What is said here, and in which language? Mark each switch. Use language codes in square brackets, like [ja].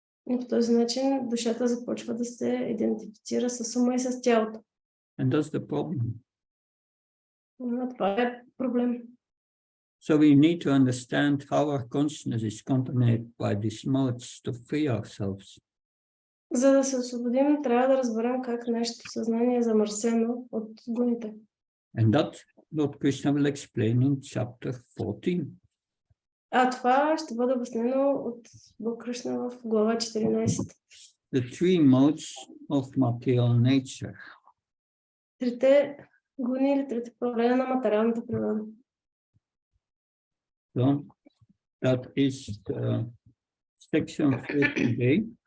[bg] И по този начин душата започва да се идентифицира с ума и с тялото. [en] And that's the problem. [bg] Но това е проблем. [en] So we need to understand how our consciousness is contaminated by these modes to free ourselves. [bg] За да се освободим, трябва да разберем как нашето съзнание е замърсено от гоните. [en] And that Lord Krishna will explain in chapter 14. [bg] А това ще бъде обяснено от Бог Кришна в глава 14. [en] The three modes of material nature. [bg] Трите гони или трите проявления на материалната природа. [en] So that is section 14.